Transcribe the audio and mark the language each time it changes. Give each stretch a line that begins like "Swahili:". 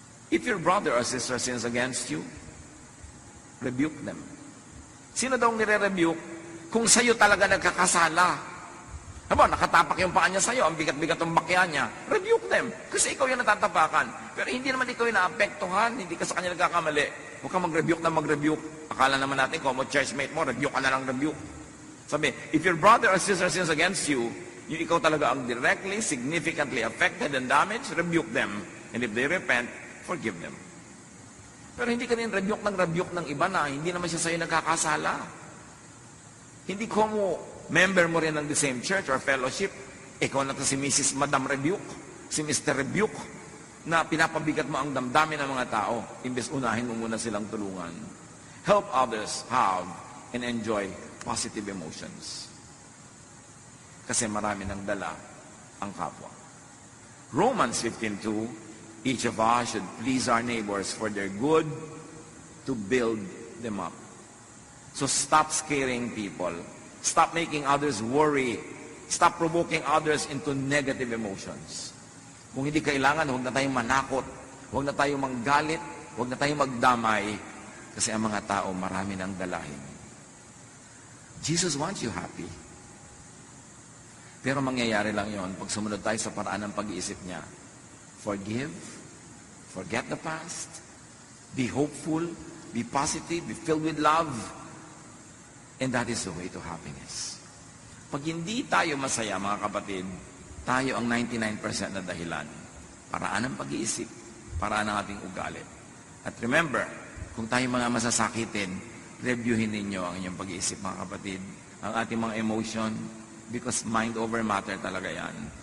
English: If your brother or sister sins against you, rebuke them.
Filipino: Sino daw nire-rebuke? Kung sa'yo talaga nagkakasala. Haba, nakatapak yung paa niya sa'yo, ang bigat-bigat ng bakya niya,
English: rebuke them.
Filipino: Kasi ikaw yung natatapakan. Pero hindi naman ikaw yung naapektuhan, hindi ka sa kanya nagkakamali. Huwag kang mag-rebuke na mag-rebuke. Akala naman natin, kung mo churchmate mo, rebuke ka na lang rebuke. Sabi,
English: if your brother or sister sins against you,
Filipino: yung ikaw talaga ang
English: directly, significantly affected and damaged, rebuke them. And if they repent, forgive them.
Filipino: Pero hindi ka rin rebuke ng iba na hindi naman siya sa'yo nagkakasala. Hindi ko mo member mo rin ng the same church or fellowship, ikaw na to si Mrs. Madam Rebuke, si Mr. Rebuke, na pinapabigat mo ang damdamin ng mga tao, imbes unahin mo muna silang tulungan.
English: Help others have and enjoy positive emotions.
Filipino: Kasi marami ng dala ang kapwa.
English: Romans 15:2, each of us should please our neighbors for their good, to build them up. So stop scaring people. Stop making others worry. Stop provoking others into negative emotions.
Filipino: Kung hindi kailangan, huwag na tayong manakot. Huwag na tayong manggalit. Huwag na tayong magdamay. Kasi ang mga tao, marami ng dalahin.
English: Jesus wants you happy.
Filipino: Pero mangyayari lang yon pag sumunod tayo sa paraan ng pag-iisip niya.
English: Forgive, forget the past, be hopeful, be positive, be filled with love, and that is the way to happiness.
Filipino: Pag hindi tayo masaya, mga kapatid, tayo ang 99% na dahilan. Paraan ng pag-iisip, paraan ng ating ugali. At remember, kung tayo mga masasakitin, reviewin ninyo ang inyong pag-iisip, mga kapatid, ang ating mga emotion,
English: because mind over matter
Filipino: talaga yan.